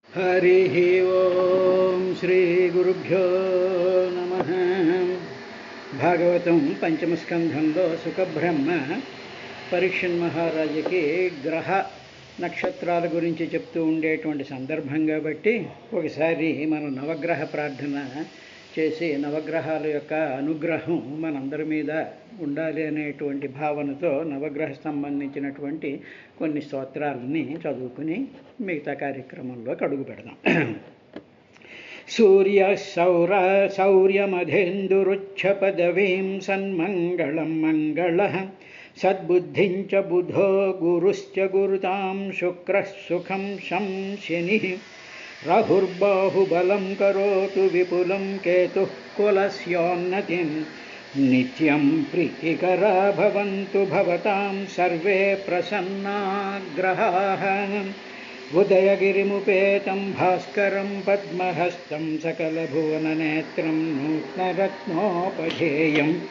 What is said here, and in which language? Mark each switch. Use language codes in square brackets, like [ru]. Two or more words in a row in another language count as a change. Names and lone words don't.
[sa] हरिः ओं श्रीगुरुभ्यो नमः। [te] భాగవతం పంచమస్కంధంలో సుఖబ్రహ్మ పరీక్షణ్ మహారాజుకి గ్రహ నక్షత్రాల గురించి చెప్తూ ఉండేటువంటి సందర్భం కాబట్టి ఒకసారి మనం నవగ్రహ ప్రార్థన చేసి నవగ్రహాల యొక్క అనుగ్రహం మనందరి మీద ఉండాలి అనేటువంటి భావనతో నవగ్రహ సంబంధించినటువంటి కొన్ని స్తోత్రాలని చదువుకుని మిగతా కార్యక్రమంలోకి అడుగు పెడదాం. [sa] सूर्य शौर्यमधेन्दुरुच्छपदवीं सन्मङ्गलं मङ्गलः सद्बुद्धिं च बुधो गुरुश्च गुरुतां शुक्रः सुखं शं शनिः राहुर्बाहुबलं करोतु विपुलं केतुः कुलस्योन्नतिं नित्यं प्रीतिकरा भवन्तु भवतां सर्वे प्रसन्नाग्रहाः उदयगिरिमुपेतं भास्करं पद्महस्तं सकलभुवननेत्रं नूत्नरत्नोपधेयं